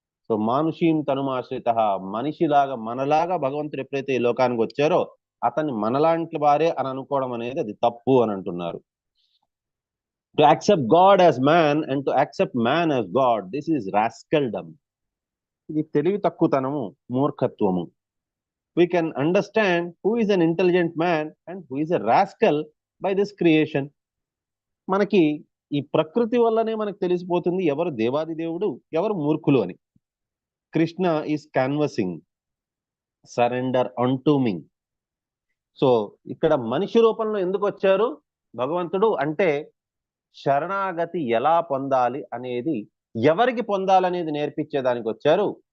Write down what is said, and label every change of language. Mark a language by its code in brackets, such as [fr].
[te] So మానుషీం తనుమాశ్రిత, మనిషిలాగా మనలాగా భగవంతుడు ఎప్పుడైతే ఈ లోకానికి వచ్చారో అతన్ని మనలాంటి వారే అని అనుకోవడం అనేది అది తప్పు అని అంటున్నారు. [en] To accept God as man and to accept man as God, this is rascaldom. [te] ఇది తెలివి తక్కువతనము, మూర్ఖత్వము. [en] We can understand who is an intelligent man and who is a rascal by this creation. మనకి [te] ఈ ప్రకృతి వల్లనే మనకు తెలిసిపోతుంది ఎవరు దేవాది దేవుడు, ఎవరు మూర్ఖులు అని. [en] Krishna is canvassing surrender unto me. [te] సో ఇక్కడ మనిషి రూపంలో ఎందుకు వచ్చారు భగవంతుడు అంటే శరణాగతి ఎలా పొందాలి అనేది, ఎవరికి పొందాలనేది నేర్పించేదానికి వచ్చారు.